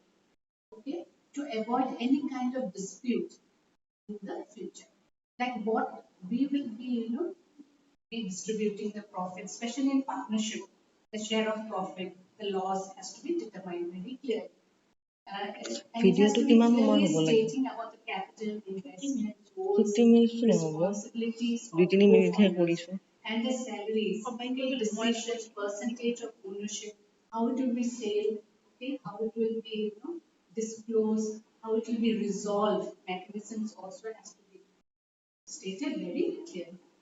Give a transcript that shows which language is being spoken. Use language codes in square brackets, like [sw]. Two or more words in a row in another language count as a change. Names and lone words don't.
[en] Okay, to avoid any kind of dispute in the future. Like what we will be, be distributing the profit, especially in partnership, the share of profit, the loss has to be determined very clearly. And it has [as] ভিডিঅ'টো [en] to be [as] কিমান সময় [en] clearly [as] হ'ব লাগিব [en] stating about the capital investment goals, [as] 15 মিনিটটো নহ'ব [en] responsibilities 2 of [as] 3 মিনিটহে [en] co-founders, [as] কৰিছো [en] and the salaries, decision, percentage of ownership, how it will be sold, okay, how it will be, disclosed, how it will be resolved, mechanisms also has to be stated very clearly.